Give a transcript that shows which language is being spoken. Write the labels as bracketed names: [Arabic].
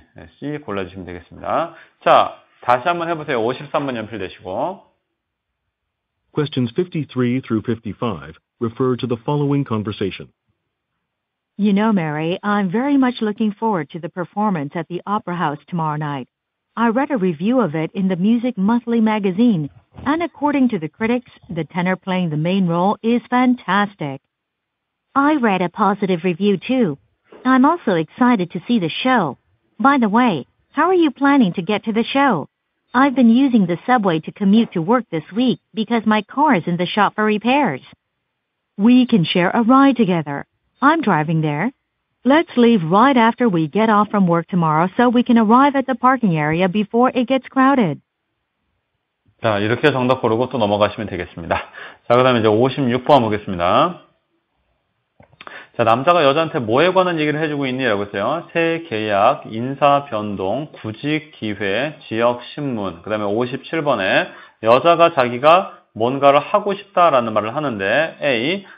[Korean] 네, C 골라주시면 되겠습니다. 자, 다시 한번 해보세요. 53번 연필되시고. [English] Questions 53 through 55 refer to the following conversation. You know, Mary, I'm very much looking forward to the performance at the Opera House tomorrow night. I read a review of it in the Music Monthly magazine, and according to the critics, the tenor playing the main role is fantastic. I read a positive review too. I'm also excited to see the show. By the way, how are you planning to get to the show? I've been using the subway to commute to work this week because my car is in the shop for repairs. We can share a ride together. I'm driving there. Let's leave right after we get off from work tomorrow so we can arrive at the parking area before it gets crowded. [Korean] 자, 이렇게 정답 고르고 또 넘어가시면 되겠습니다. 자, 그 다음에 이제 56번 보겠습니다. 자, 남자가 여자한테 뭐에 관한 얘기를 해주고 있니? 라고 했어요. 새 계약, 인사 변동, 구직 기회, 지역 신문. 그 다음에 57번에 여자가 자기가 뭔가를 하고 싶다라는 말을 하는데 A.